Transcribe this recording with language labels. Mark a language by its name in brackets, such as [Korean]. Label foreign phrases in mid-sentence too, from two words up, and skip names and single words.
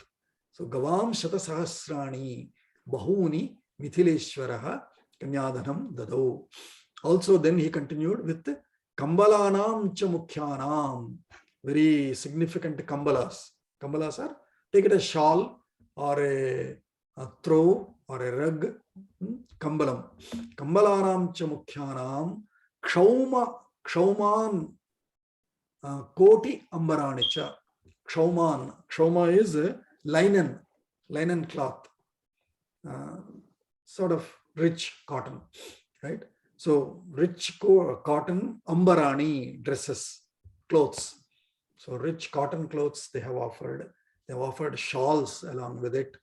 [Sanskrit] So गवां शतसहस्राणि बहूनि मिथिलेश्वरः कन्याधनं ददौ. [English] Also then he continued with [Sanskrit] कम्बलानां च मुख्यानां. [English] Very significant Kambalas. Kambalas are, take it a shawl or a throw or a rug. Kambalam. [Sanskrit] कम्बलानां च मुख्यानां क्षौमान् कोटि अम्बराणि च. [English] Kshauman. Kshauma is linen cloth. Sort of rich cotton, right? So rich cotton, ambarani dresses, clothes. So rich cotton clothes they have offered. They have offered shawls along with it.